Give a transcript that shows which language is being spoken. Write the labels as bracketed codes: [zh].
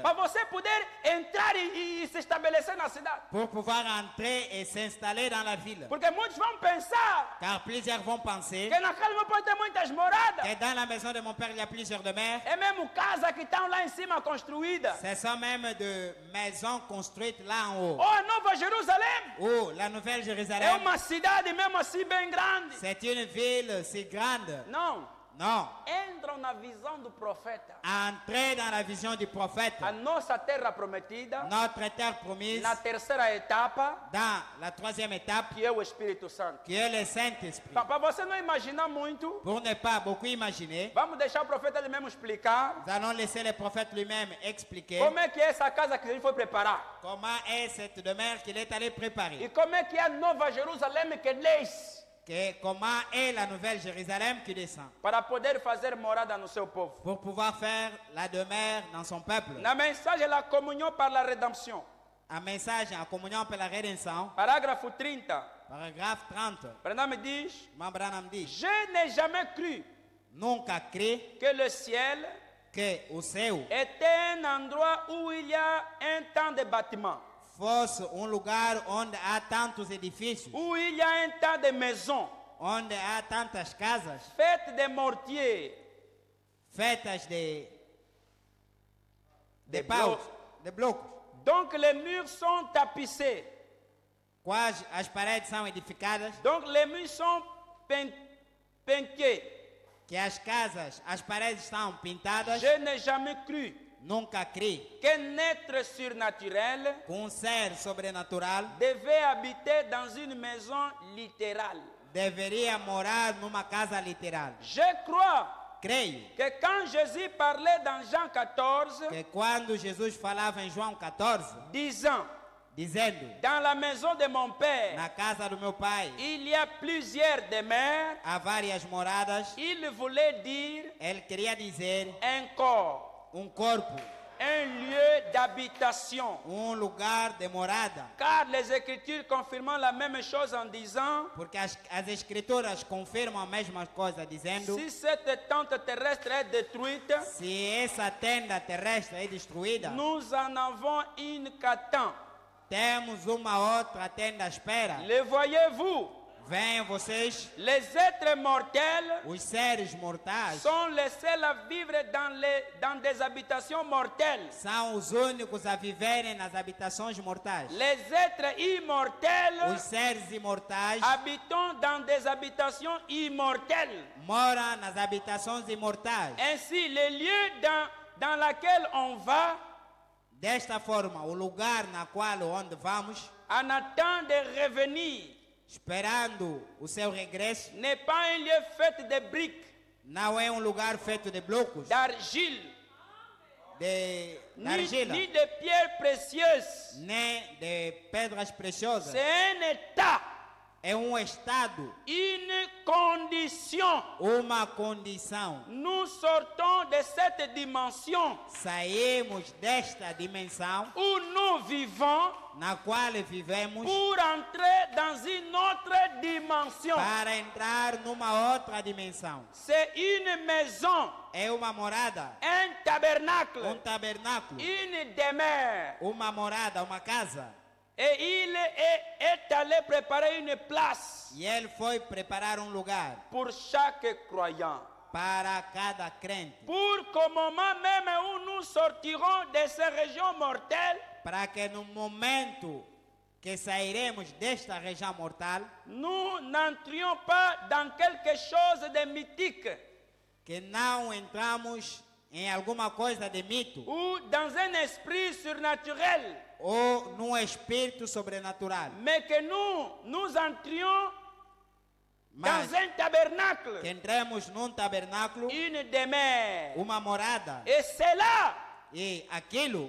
[pt] Para você poder entrar e se estabelecer na cidade. [fr] Pour pouvoir entrer et s'installer dans la ville. [pt] Porque muitos vão pensar [fr] Car plusieurs vont penser [pt] que na casa do meu pai tem muitas moradas. [fr] que dans la maison de mon père, il y a plusieurs demeures. [pt] É mesmo casa que estão lá em cima construídas. [fr] Ce sont même de maisons construites là en haut. [pt] Ou a Nova Jerusalém [fr] Oh, la nouvelle [pt] é [fr] Jérusalem, [pt] uma cidade mesmo assim bem grande. [fr] c'est une ville si grande. [pt] Não. [fr] Non. [pt] Entram na visão do profeta. [fr] Entrez dans la vision du prophète. [pt] A nossa terra prometida, [fr] Notre terre promise, [pt] na terceira etapa, [fr] dans la troisième étape, [pt] que é o Espírito Santo. [fr] qui est le Saint-Esprit. [pt] Então, para você não imaginar muito, [fr] Pour ne pas beaucoup imaginer, [pt] vamos deixar o profeta ele mesmo explicar [fr] nous allons laisser le prophète lui-même expliquer [pt] como é que é essa casa que ele foi preparar. [fr] comment est cette demeure qu'il est allé [pt] E [fr] préparer. [pt] como é que é a Nova Jerusalém que desce [fr] Comment est la nouvelle Jérusalem qui descend. [pt] para poder fazer morada no seu povo. [fr] Pour pouvoir faire la demeure dans son peuple. [pt] Na mensagem La Comunhão para la Rédemption, [fr] Un message en communion pour la rédemption. [pt] parágrafo 30, [fr] Paragraphe 30. [pt] Branham diz: [fr] Imam Branham dit, Je n'ai jamais cru [pt] nunca crê [fr] que le ciel [pt] que o céu [fr] était un endroit où il y a un temps de bâtiment, [pt] fosse lugar onde há tantos edifícios, [fr] où il y a un tas de maisons [pt] onde há tantas casas [fr] faites de mortier, [pt] feitas de paus, de blocos, [fr] donc les murs sont tapissés, [pt] quais as paredes são edificadas, [fr] donc les murs sont peintés. [pt] que as casas, as paredes estão pintadas. [fr] Je n'ai jamais cru [pt] Nunca crê [fr] qu'un être surnaturel [pt] que ser sobrenatural [fr] devait habiter dans une maison littérale. [pt] deveria morar numa casa literal. [fr] Je crois [pt] Creio [fr] que quand Jésus parlait dans Jean 14, [pt] que quando Jesus falava em João 14, [fr] disant, [pt] dizendo, [fr] dans la maison de mon Père, [pt] na casa do meu pai [fr] il y a plusieurs demeures, [pt] há várias moradas, [fr] il voulait dire [pt] ele queria dizer [fr] un corps, [pt] corpo, [fr] un lieu d'habitation. [pt] lugar de morada. [fr] Car les Écritures confirment la même chose en disant, [pt] Porque as escrituras confirmam a mesma coisa, dizendo, [fr] si cette tente terrestre est détruite, [pt] se essa tenda terrestre é destruída, [fr] nous en avons une qu'attend. [pt] temos uma outra tenda à espera. [fr] Le voyez-vous? [pt] Venham vocês, [fr] Les êtres mortels [pt] os seres mortais, [fr] sont les seuls à vivre dans des habitations mortelles. [pt] são os únicos a viverem nas habitações mortais. [fr] Les êtres [pt] Os [fr] immortels [pt] seres imortais [fr] habitent dans des habitations immortelles. [pt] moram nas habitações imortais. [fr] Ainsi, le lieu dans lequel on va [pt] Desta forma, o lugar na qual onde vamos, [fr] en attend de revenir [pt] esperando o seu regresso, [fr] n'est pas un lieu fait de briques, [pt] não é um lugar feito de blocos, [fr] d'argile, [pt] de [fr] ni [pt] argila, [fr] de pierres précieuses. [pt] nem de pedras preciosas. [fr] C'est un état, [pt] É um estado, [fr] une condition. [pt] uma condição. [fr] Nous sortons de cette dimension [pt] Saímos desta dimensão [fr] où nous vivons [pt] na qual vivemos [fr] pour entrer dans une autre dimension. [pt] para entrar numa outra dimensão. [fr] C'est une maison, [pt] É uma morada, [fr] un tabernacle, [pt] um tabernáculo, [fr] une demeure. [pt] uma morada, uma casa. [fr] Et il est allé préparer une place [pt] E ele foi preparar um lugar [fr] pour chaque croyant. [pt] para cada crente, [fr] Pour qu'au moment même où nous sortirons de ces régions mortelles, [pt] para que no momento que sairemos desta região mortal, [fr] nous n'entrions pas dans quelque chose de mythique [pt] que não entramos em alguma coisa de mito [fr] ou dans un esprit surnaturel, [pt] ou num espírito sobrenatural, [fr] mais que nous entrions [pt] mas [fr] dans un tabernacle, [pt] que entremos num tabernáculo, [fr] une demeure. [pt] uma morada, [fr] Et cela [pt] e aquilo